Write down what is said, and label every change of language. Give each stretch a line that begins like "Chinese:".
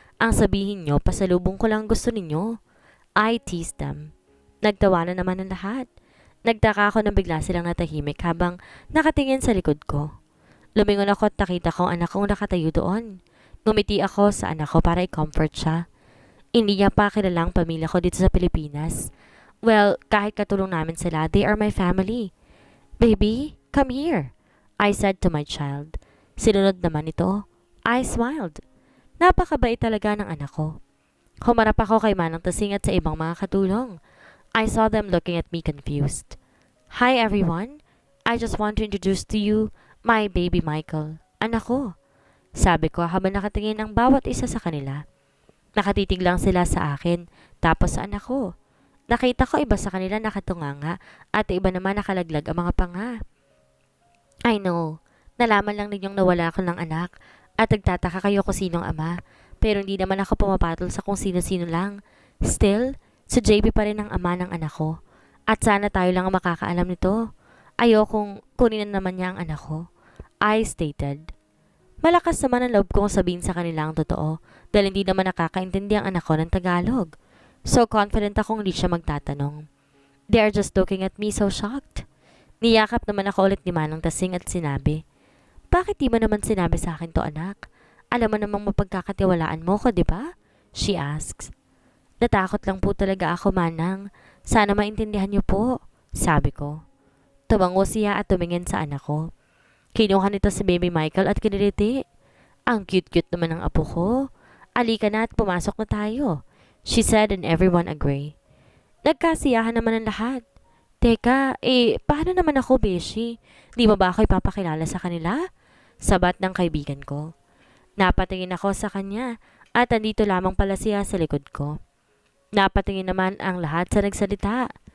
Filipino: Ang sabihin niyo, pasalubong ko lang gusto ninyo.
English: I teased them.
Filipino: Nagtawanan naman ang lahat. Nagtaka ako nang bigla silang natahimik habang nakatingin sa likod ko. Lumingon ako at nakita ko ang anak kong nakatayo doon. Ngumiti ako sa anak ko para i-comfort siya. Hindi niya pa kilalang pamilya ko dito sa Pilipinas.
English: Well,
Filipino: kahit katulong namin sila,
English: they are my family. Baby, come here, I said to my child.
Filipino: Sinunod naman ito.
English: I smiled.
Filipino: Napakabait talaga ng anak ko. Humarap ako kay Manang Tasing at sa ibang mga katulong.
English: I saw them looking at me confused. Hi everyone. I just want to introduce to you my baby Michael.
Filipino: Anak ko. Sabi ko habang nakatingin ang bawat isa sa kanila. Nakatitig lang sila sa akin, tapos sa anak ko. Nakita ko iba sa kanila nakatunganga at iba naman nakalaglag ang mga panga.
English: I know,
Filipino: nalaman lang ninyong nawala ako ng anak at nagtataka kayo kung sinong ama, pero hindi naman ako pumapatol sa kung sino-sino lang. Still, si JB pa rin ang ama ng anak ko at sana tayo lang ang makakaalam nito. Ayokong kunin na naman niya ang anak ko.
English: I stated.
Filipino: Malakas naman ang loob kong sabihin sa kanila ang totoo dahil hindi naman nakakaintindi ang anak ko ng Tagalog. So confident akong hindi siya magtatanong.
English: They are just looking at me so shocked.
Filipino: Niyakap naman ako ulit ni Manang Tasing at sinabi, Bakit di mo naman sinabi sa akin to, anak? Alam mo namang mapagkakatiwalaan mo ko, di ba?
English: She asks.
Filipino: Natakot lang po talaga ako, Manang. Sana maintindihan niyo po, sabi ko. Tumango siya at tumingin sa anak ko. Kinuha nito si baby Michael at kiniliti. Ang cute-cute naman ng apo ko. Alika na at pumasok na tayo,
English: she said and everyone agree.
Filipino: Nagkasiyahan naman ang lahat. Teka, paano naman ako, Beshi? Di mo ba ako ipapakilala sa kanila? Sabat ng kaibigan ko. Napatingin ako sa kanya at andito lamang pala siya sa likod ko. Napatingin naman ang lahat sa nagsalita.